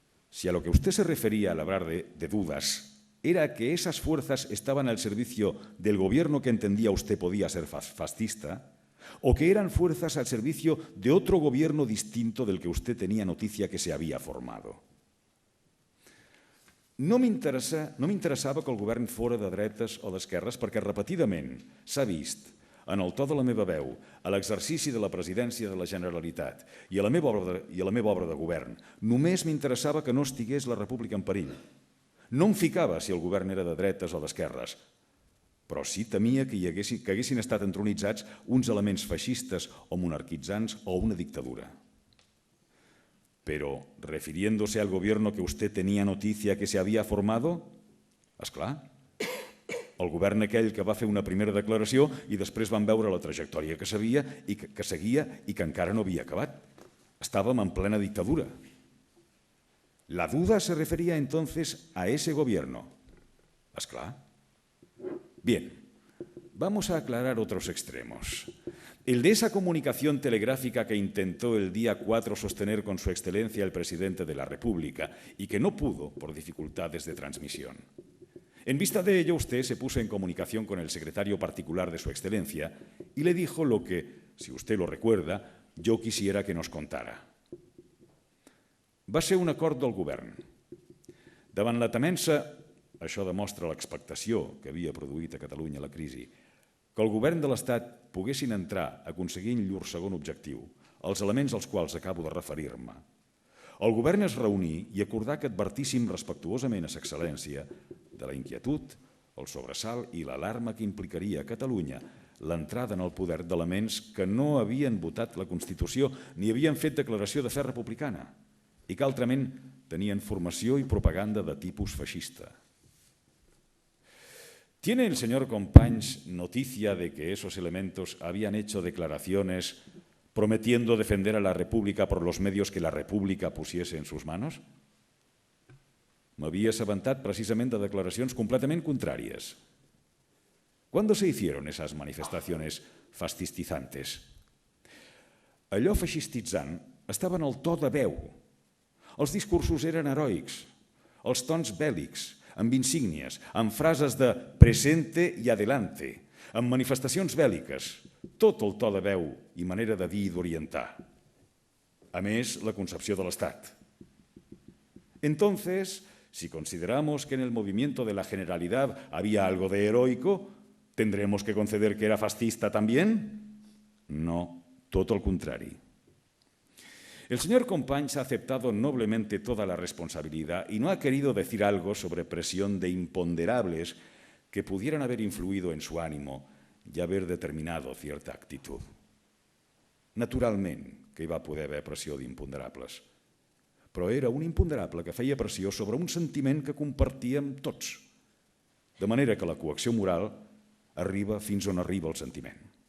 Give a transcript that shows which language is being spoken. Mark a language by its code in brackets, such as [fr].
[es] Si a lo que usted se refería al hablar de dudas era que esas fuerzas estaban al servicio del gobierno que entendía usted podía ser fascista, o que eran fuerzas al servicio de otro gobierno distinto del que usted tenía noticia que se había formado. [ca] No m'interessava que el govern fora de dretes o d'esquerres perquè repetidament s'ha vist en el to de la meva veu, a l'exercici de la presidència de la Generalitat i a la meva obra de govern, només m'interessava que no estigués la república en perill. No em ficava si el govern era de dretes o d'esquerres, però sí temia que haguessin estat entronitzats uns elements feixistes o monarquitzants o una dictadura. [es] Pero, refiriéndose al gobierno que usted tenía noticia que se había formado, [ca] esclar, el govern aquell que va fer una primera declaració i després van veure la trajectòria que seguia i que encara no havia acabat. Estàvem en plena dictadura. [es] La duda se refería entonces a ese gobierno. ¿Esclar? Bien, vamos a aclarar otros extremos. El de esa comunicación telegráfica que intentó el día 4 sostener con su excelencia el presidente de la República y que no pudo por dificultades de transmisión. En vista de ello, usted se puso en comunicación con el secretario particular de su excelencia y le dijo lo que, si usted lo recuerda, yo quisiera que nos contara. [ca] Va ser un acord del govern. Davant la temença, això demostra l'expectació que havia produït a Catalunya la crisi, que el govern de l'Estat poguessin entrar aconseguint llur segon objectiu, els elements als quals acabo de referir-me. El govern es reuní i acordà que advertíssim respectuosament a sa excel·lència de la inquietud, el sobresalt i l'alarma que implicaria a Catalunya l'entrada en el poder d'elements que no havien votat la Constitució ni havien fet declaració de fe republicana i que altrament tenien formació i propaganda de tipus feixista. [es] ¿Tiene el señor Companys noticia de que esos elementos habían hecho declaraciones prometiendo defender a la República por los medios que la República pusiese en sus manos? [ca] M'havia assabentat precisament de declaracions completament contràries. [es] ¿Cuándo se hicieron esas manifestaciones fascistizantes? [ca] Allò feixistitzant estava en el to de veu. Els discursos eren heroics, els tons bèl·lics, amb insígnies, amb frases de presente i adelante, amb manifestacions bèl·liques, tot el to de veu i manera de dir i d'orientar. A més, la concepció de l'Estat. [es] Entonces, si consideramos que en el movimiento de la Generalidad había algo de heroico, ¿tendremos que conceder que era fascista también? No, todo el contrario. El señor Companys ha aceptado noblemente toda la responsabilidad y no ha querido decir algo sobre presión de imponderables que pudieran haber influido en su ánimo y haber determinado cierta actitud. [ca] Naturalment que hi va poder haver pressió d'imponderables, però era un imponderable que feia pressió sobre un sentiment que compartíem tots, de manera que la coacció moral arriba fins on arriba el sentiment.